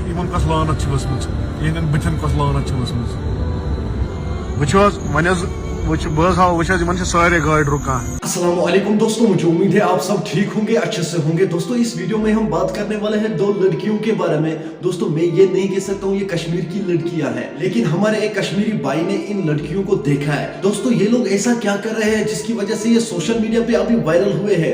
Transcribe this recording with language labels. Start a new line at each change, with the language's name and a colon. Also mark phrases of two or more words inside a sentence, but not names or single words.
Kashmiri: یمن کس لانت چھ ؤژمٕژ یہندین بٕتھن کس لانت چھ ؤژمٕژ وٕچھو حظ وۄنۍ حظ بہٕ ہاو وٕچھ حظ یمن چھ سارے گاڑِ رُکان.
Urdu: السلام علیکم دوستوں, مجھے امید ہے آپ سب ٹھیک ہوں گے, اچھے سے ہوں گے. دوستوں اس ویڈیو میں ہم بات کرنے والے ہیں دو لڑکیوں کے بارے میں. دوستوں میں یہ نہیں کہہ سکتا ہوں یہ کشمیر کی لڑکیاں ہیں, لیکن ہمارے ایک کشمیری بھائی نے ان لڑکیوں کو دیکھا ہے. دوستوں یہ لوگ ایسا کیا کر رہے ہیں جس کی وجہ سے یہ
English: social media
Urdu: پہ ابھی وائرل ہوئے ہیں.